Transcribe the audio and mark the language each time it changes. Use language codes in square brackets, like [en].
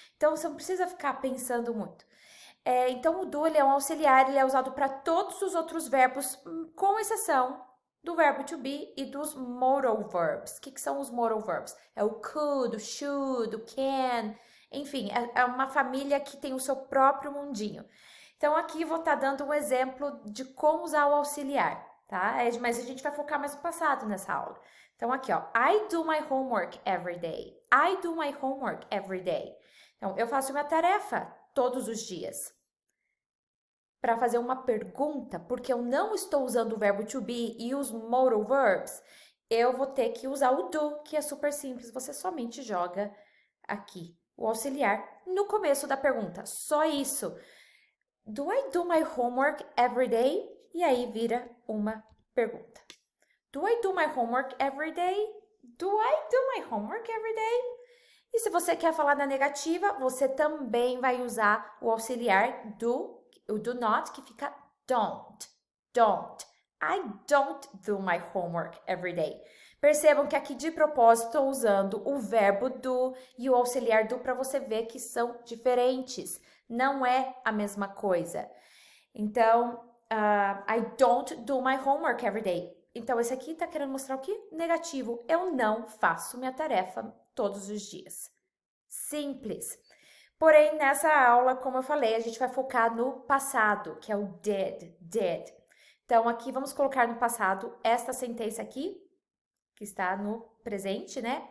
[pt] Então, você não precisa ficar pensando muito. Então, o do ele é um auxiliar, ele é usado para todos os outros verbos, com exceção do verbo to be e dos modal verbs. O que são os modal verbs? É o could, o should, o can, enfim, é uma família que tem o seu próprio mundinho. Então, aqui vou estar dando um exemplo de como usar o auxiliar, tá? Mas a gente vai focar mais no passado nessa aula. Então, aqui, ó, [en] I do my homework every day. I do my homework every day. [pt] Então, eu faço minha tarefa todos os dias. Para fazer uma pergunta, porque eu não estou usando o verbo to be e os modal verbs, eu vou ter que usar o do, que é super simples. Você somente joga aqui o auxiliar no começo da pergunta. Só isso. [en] Do I do my homework every day? [pt] E aí vira uma pergunta. [en] Do I do my homework every day? Do I do my homework every day? [pt] E se você quer falar na negativa, você também vai usar o auxiliar do, o do not, que fica don't. [en] I don't do my homework every day. [pt] Percebam que aqui de propósito estou usando o verbo do e o auxiliar do para você ver que são diferentes. Não é a mesma coisa. [en] Então, I don't do my homework every day. [pt] Então, esse aqui está querendo mostrar o quê? Negativo. Eu não faço minha tarefa todos os dias. Simples. Porém, nessa aula, como eu falei, a gente vai focar no passado, que é o did. Então, aqui vamos colocar no passado esta sentença aqui, que está no presente, né?